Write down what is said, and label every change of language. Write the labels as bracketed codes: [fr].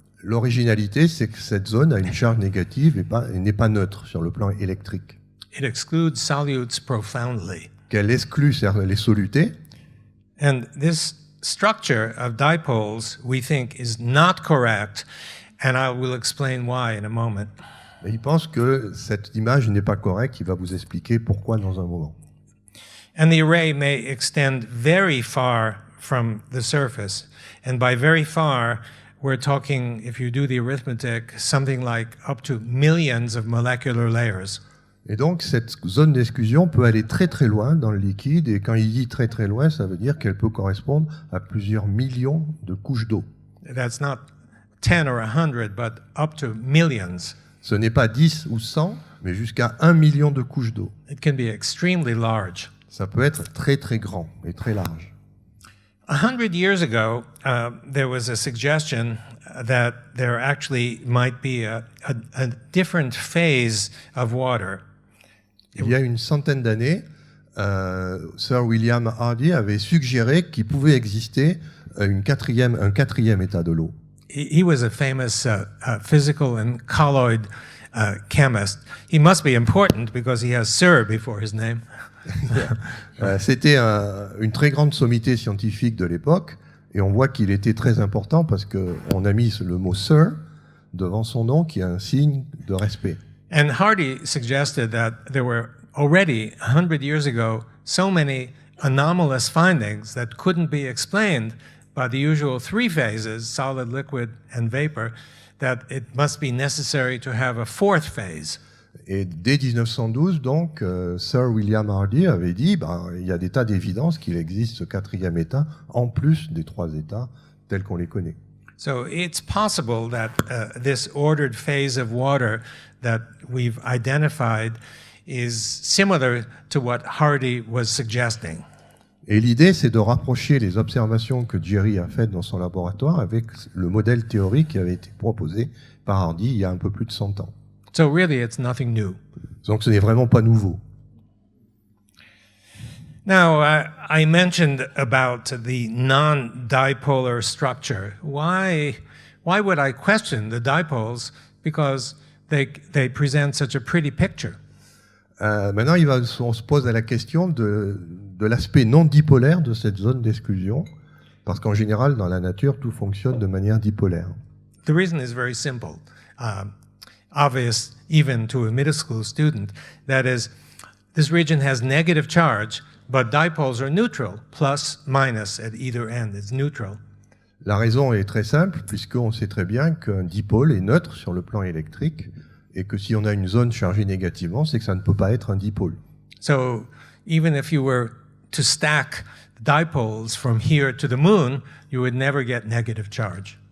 [fr] L'originalité, c'est que cette zone a une charge négative et n'est pas neutre sur le plan électrique. [en] It excludes solutes profoundly. [fr] Qu'elle exclut les solutés, [en] And this structure of dipoles, we think, is not correct, and I will explain why in a moment. [fr] mais il pense que cette image n'est pas correcte. Il va vous expliquer pourquoi dans un moment. [en] And the array may extend very far from the surface. And by very far, we're talking, if you do the arithmetic, something like up to millions of molecular layers. [fr] Et donc, cette zone d'exclusion peut aller très très loin dans le liquide. Et quand il dit très très loin, ça veut dire qu'elle peut correspondre à plusieurs millions de couches d'eau. [en] That's not 10 or 100, but up to millions. [fr] Ce n'est pas 10 ou 100, mais jusqu'à 1 million de couches d'eau. [en] It can be extremely large. [fr] Ça peut être très très grand et très large. [en] 100 years ago, there was a suggestion that there actually might be a different phase of water. [fr] Il y a une centaine d'années, Sir William Hardy avait suggéré qu'il pouvait exister un quatrième état de l'eau. [en] He was a famous physical and colloid chemist. He must be important because he has Sir before his name. [fr] C'était une très grande sommité scientifique de l'époque, et on voit qu'il était très important parce qu'on a mis le mot Sir devant son nom, qui est un signe de respect. [en] And Hardy suggested that there were already 100 years ago so many anomalous findings that couldn't be explained by the usual three phases, solid, liquid, and vapor, that it must be necessary to have a fourth phase. [fr] Et dès 1912, donc, Sir William Hardy avait dit il y a des tas d'évidences qu'il existe ce quatrième état, en plus des trois états tels qu'on les connaît. [en] So it's possible that this ordered phase of water that we've identified is similar to what Hardy was suggesting. [fr] Et l'idée, c'est de rapprocher les observations que Jerry a faites dans son laboratoire avec le modèle théorique qui avait été proposé par Hardy il y a un peu plus de 100 ans. [en] So really, it's nothing new. [fr] Donc ce n'est vraiment pas nouveau. [en] Now, I mentioned about the non-dipolar structure. Why would I question the dipoles? Because they present such a pretty picture. [fr] Maintenant, on se pose la question de l'aspect non dipolaire de cette zone d'exclusion, parce qu'en général, dans la nature, tout fonctionne de manière dipolaire. [en] The reason is very simple, obvious even to a middle school student. That is, this region has negative charge, but dipoles are neutral, plus, minus at either end. It's neutral. [fr] La raison est très simple, puisqu'on sait très bien qu'un dipôle est neutre sur le plan électrique, et que si on a une zone chargée négativement, c'est que ça ne peut pas être un dipôle. [en] So even if you were to stack dipoles from here to the moon, you would never get negative charge.